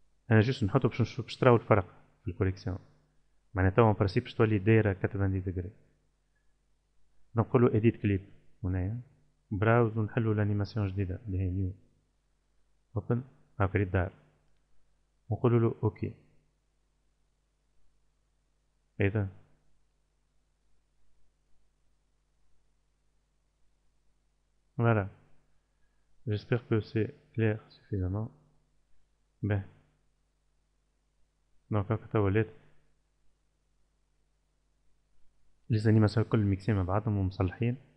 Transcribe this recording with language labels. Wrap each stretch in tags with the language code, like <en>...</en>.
<ar>انا جوست نحطو باش نشوف باش تراو الفرق في الكوليكسيون، معناها توا اون برانسيب باش تولي دايره 90 ديجري. دونك نقولو اديت كليب هنايا براوز ونحلو الانيماسيون جديده اللي هي نيو اوبن هاكا دار، ونقولو له اوكي.</ar> <fr>اذا voilà j'espère que c'est clair suffisamment.</fr> <ar>Ben دونك هاكا توا ولات لي انيماسيون الكل ميكسين مع بعضهم ومصلحين.</ar>